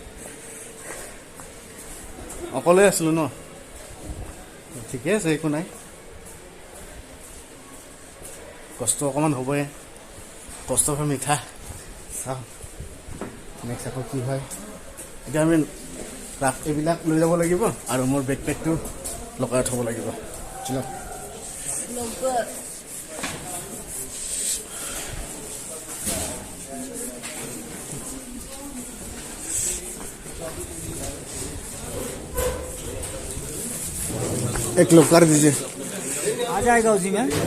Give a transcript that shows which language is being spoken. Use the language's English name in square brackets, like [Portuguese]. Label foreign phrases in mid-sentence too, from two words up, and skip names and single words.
[Assamese] অকলে আছিলোঁ ন ঠিকে আছে একো নাই কষ্ট অকণমান হ'বই কষ্ট হৈ মিঠা চাওঁ নেক্সট আকৌ কি হয় এতিয়া আমি এইবিলাক লৈ যাব লাগিব আৰু মোৰ বেকপেকটো লগাই থ'ব লাগিব চলক [Hindi] एक लोग कर दीजिए आ जाएगा उसी में